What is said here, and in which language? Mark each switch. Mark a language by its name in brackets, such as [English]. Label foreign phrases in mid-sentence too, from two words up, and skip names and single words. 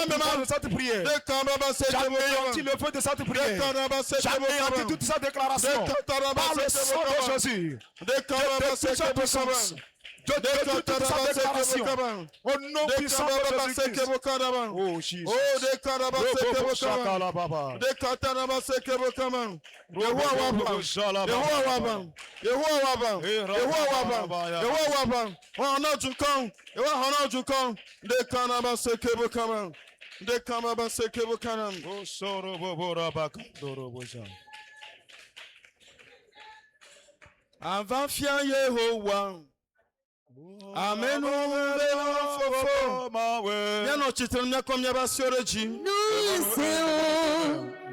[French] pouvoir dans de cette prière. Dekababa J'anéantis le feu de cette prière. Dekaraba J'anéantis toute sa déclaration. Par le sang de Jésus. Dekaraba Toute sa puissance. Je détruis toute sa déclaration. Au nom puissant de Jésus-Christ. Oh, Jesus. Oh, Dekaraba sekebokaba. Shakala Baba. Dekataraba sekebokaba. Yehowa waba. Yehowa waba. Yehowa waba. Yehowa waba. Yehowa waba. Hona jukon. Yehowa hona jukon. Dekaraba sekebokaba. Dekaraba sekebokaba. Oh, Soro Bobo Rabaka. Doro Boja. Avant fia Yehowa. Amen. Fofo. Bien no chitre mia kom ya basiore ji. Nous serons